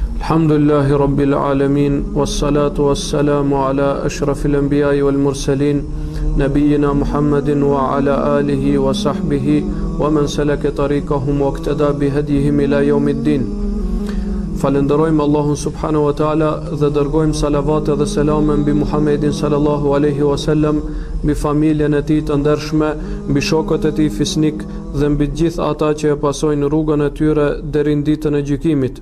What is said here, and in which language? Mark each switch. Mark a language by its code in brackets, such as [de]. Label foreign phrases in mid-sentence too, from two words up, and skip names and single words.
[ar] الحمد لله رب العالمين، والصلاة والسلام على أشرف الأنبياء والمرسلين، نبينا محمد وعلى آله وصحبه ومن سلك طريقهم واقتدى بهديهم إلى يوم الدين. [sq] Falenderojmë Allahun [ar] سبحانه وتعالى [sq] dhe dërgojmë salavat dhe selam mbi Muhammedin [ar] صلى الله عليه وسلم, [sq] mbi familjen e tij të ndershme, mbi shokët e tij fisnik dhe mbi të gjithë ata që e pasojnë rrugën e tyre deri në ditën e gjykimit.